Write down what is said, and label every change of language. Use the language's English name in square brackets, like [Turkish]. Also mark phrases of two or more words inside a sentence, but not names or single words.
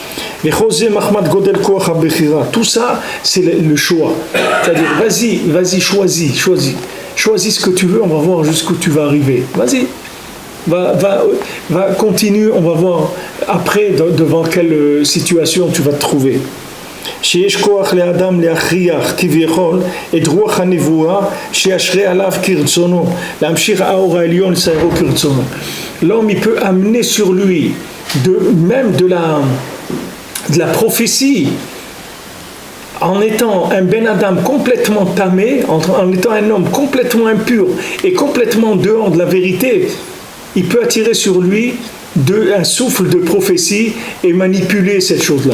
[French] Tout ça, c'est le choix. C'est-à-dire, vas-y, choisis. Choisis ce que tu veux, on va voir jusqu'où tu vas arriver. Vas-y. Va continue, on va voir après devant quelle situation tu vas te trouver. [Hebrew] שיש כוח לאדם להכריח כביכול את רוח הנבואה שישרה עליו כרצונו להמשיך האור העליון לסיירו כרצונו. [French] L'homme il peut amener sur lui même de la prophétie en étant un [Hebrew] בן אדם [French] complètement tamé, en étant un homme complètement impur et complètement dehors de la vérité, il peut attirer sur lui un souffle de prophétie et manipuler cette chose-là.